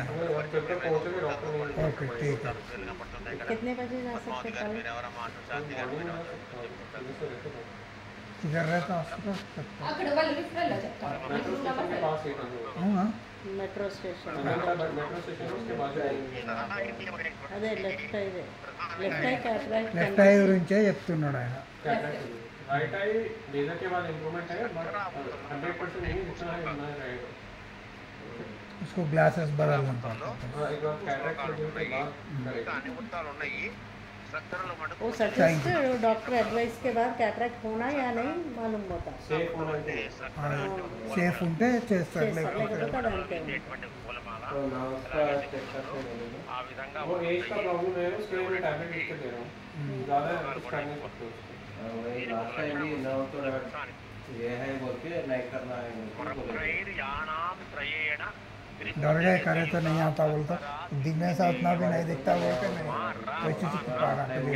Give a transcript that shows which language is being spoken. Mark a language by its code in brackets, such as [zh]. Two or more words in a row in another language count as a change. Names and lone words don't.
[hi] और जब तक पहुँचेंगे डॉक्टर नहीं मिलेगा। ओके ठीक है। कितने बजे जा सकते कल? मॉर्निंग में जा सकता हूँ, जल्दी से रहते हो। किधर रहता हॉस्पिटल? मेट्रो स्टेशन के पास ही कहीं होगा। हाँ मेट्रो स्टेशन मेट्रो स्टेशन है, उसके बाद [te] అదే లెఫ్ట్ ఐదే [en] left eye cataract left eye [te] గురించే చెప్తున్నాడు ఆయన। [en] right eye laser [hi] के बाद इम्प्रूवमेंट है, बट 100% नहीं, जितना है उतना रहेगा। उसको ग्लासेस बदलना पड़ता है। हाँ, एक बार [en] cataract surgery [hi] के बाद करेगा। वो [en] suggest doctor advice [hi] के बाद कैटरेक्ट होना या नहीं मालूम होता सेफ होना चाहिए। [te] సేఫ్ ఉంటే చేస్తారు, [hi] लेकिन [te] లేకపోతే [hi] तो डालते हैं तो ना उसका चेक करके देंगे। वो एज का प्रॉब्लम है, उसके लिए मैं टैबलेट लिख के दे रहा हूँ, ज़्यादा कुछ कर नहीं सकते उसको। वही [en] last time [hi] भी ना तो ये है बोल के नहीं करना है डर गए, करे तो नहीं आता बोलता, दिखने से उतना भी नहीं दिखता बोलते नहीं वैसे तो पुकारा के लिए।